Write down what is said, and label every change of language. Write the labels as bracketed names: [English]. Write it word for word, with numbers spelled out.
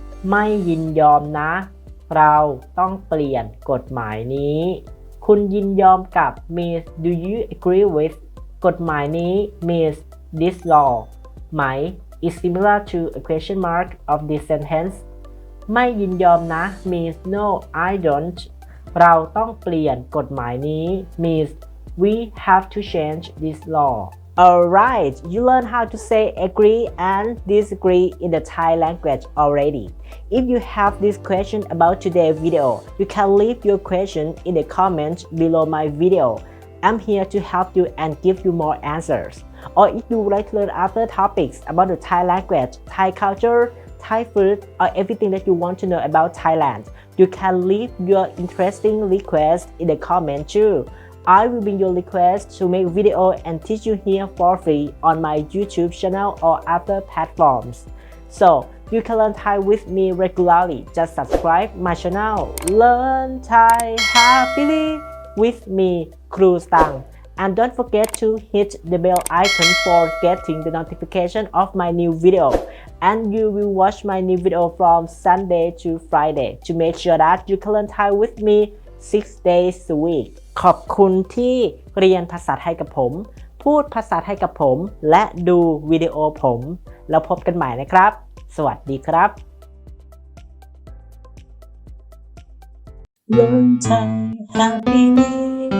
[Thai] ไม่ยินยอมนะเราต้องเปลี่ยนกฎหมายนี้คุณยินยอมกับ Miss [English] Do you agree with [Thai] กฎหมายนี้ Miss [English] This law [Thai] ไหม [English] is similar to a question mark of this sentence [Thai] ไม่ยินยอมนะ [English] Miss No I don't [Thai] เราต้องเปลี่ยนกฎหมายนี้ [English] Miss We have to change this law Alright, you learn how to say agree and disagree in the Thai language already. If you have this question about today's video, you can leave your question in the comments below my video. I'm here to help you and give you more answers. Or if you would like to learn other topics about the Thai language, Thai culture, Thai food, or everything that you want to know about Thailand, you can leave your interesting request in the comment too. I will bring your request to make video and teach you here for free on my YouTube channel or other platforms. So, you can learn Thai with me regularly. Just subscribe my channel, Learn Thai Happily with me, Kru Stang. And don't forget to hit the bell icon for getting the notification of my new video. And you will watch my new video from Sunday to Friday to make sure that you can learn Thai with me six days a week. [Thai] ขอบคุณที่เรียนภาษาไทยกับผมพูดภาษาไทยกับผมและดูวิดีโอผมแล้วพบกันใหม่นะครับสวัสดีครับLearn Thai Happily